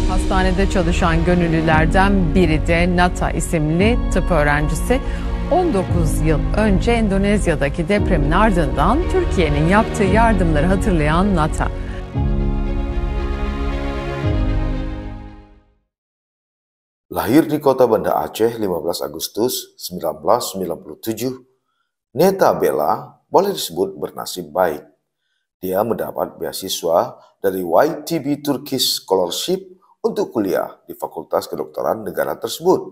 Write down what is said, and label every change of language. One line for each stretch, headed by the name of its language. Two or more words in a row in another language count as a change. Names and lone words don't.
Turkish: hastanede çalışan gönüllülerden biri de Nata isimli tıp öğrencisi. 19 yıl önce Endonezya'daki depremin ardından Türkiye'nin yaptığı yardımları hatırlayan Nata.
Indonesian: Lahir di kota Banda Aceh 15 Agustus 1997, Neta Bella boleh disebut bernasib baik. Dia mendapat beasiswa dari YTB Turkish Scholarship untuk kuliah di Fakultas Kedokteran negara tersebut.